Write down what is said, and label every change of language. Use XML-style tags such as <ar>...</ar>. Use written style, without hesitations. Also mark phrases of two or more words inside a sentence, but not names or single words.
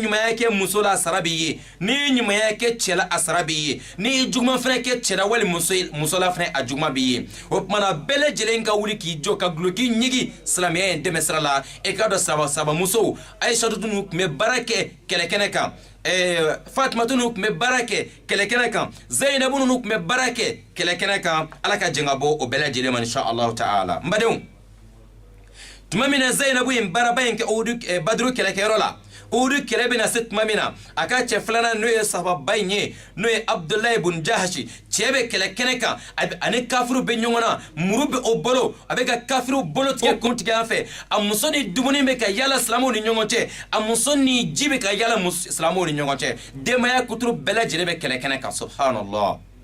<bm>ɲumanya kɛ muso la a sara b'i ye ni ɲumanya kɛ cɛ la a sara b'i ye ni juguman fɛnɛ kɛ cɛ la wali muso la fɛnɛ a juguman b'i ye o tumana bɛɛ lajɛlen ka wuli k'i jɔ ka guloki ɲigi silamɛya ye dɛmɛ sira la e k'a dɔn sahabamusow Aishatu tun bɛ baara kɛ kɛlɛkɛnɛ kan Fatimatu nu tun bɛ baara kɛ kɛlɛkɛnɛ kan Zainabu nu tun bɛ baara kɛ kɛlɛkɛnɛ kan ala ka jɛn ka bɔ o bɛɛ lajɛlen ma</bm> <ar>إن شاء الله تعالى</ar> <bm>n badenw tuma min na Zainabu ye baaraba in kɛ Badru kɛlɛkɛyɔrɔ la Uhudu kɛlɛ bɛna se tuma min na a ka cɛ filanan n'o ye sahaba in ye n'o ye Abdullahi ibn Jahashi cɛ bɛ kɛlɛkɛnɛ kan ani kafiru bɛ ɲɔgɔn na muru bɛ o bolo a bɛ ka kafiru bolo tigɛ kun tigɛ an fɛ a muso ni dumuni bɛ ka yala silamɛw ni ɲɔgɔn cɛ a muso ni ji bɛ ka yala silamɛw ni ɲɔgɔn cɛ denbaya kuturu bɛɛ lajɛlen bɛ kɛlɛkɛnɛ kan subhanallah</bm>